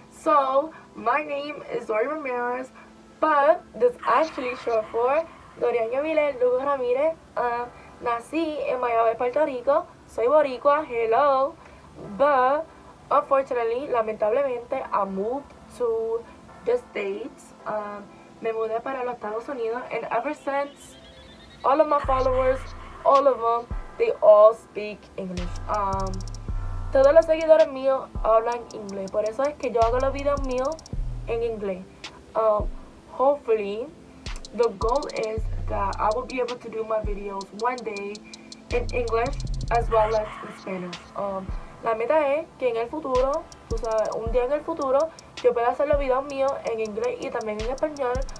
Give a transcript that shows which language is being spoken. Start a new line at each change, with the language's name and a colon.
English: So, my name is Dory Ramirez, but this actually short for Dorian Yamile Lugo Ramirez.
Spanish: Nací en Mayagüez, Puerto Rico. Soy boricua, hello.
English: But, unfortunately,
Spanish: lamentablemente,
English: I moved to the States.
Spanish: Me mudé para los Estados Unidos,
English: and ever since, all of my followers, all of them, they all speak English.
Spanish: Todos los seguidores míos hablan inglés, por eso es que yo hago los videos míos en inglés.
English: Hopefully, the goal is that I will be able to do my videos one day in English as well as in Spanish.
Spanish: La meta es que en el futuro, tú sabes, un día en el futuro, yo pueda hacer los videos míos en inglés y también en español.